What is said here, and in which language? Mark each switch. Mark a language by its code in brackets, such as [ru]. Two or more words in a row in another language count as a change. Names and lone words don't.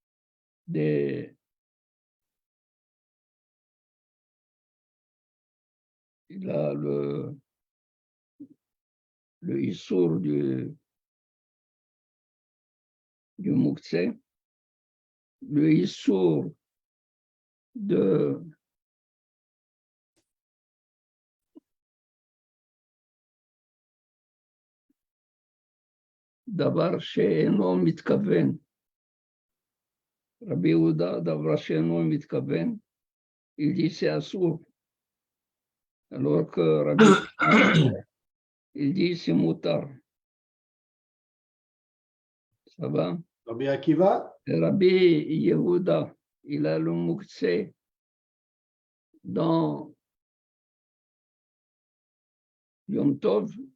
[fr] le issour du mouktsé, le issour [he] דבר שאינו מתכוון. רבי יהודה, דבר שאינו מתכוון, [fr] il dit c'est assourd. Alors que Rabbi Shimon, il dit c'est moutar. Ça va? Rabbi Akiva, Et Rabbi Yehuda, il a le mouktsé dans Yom Tov.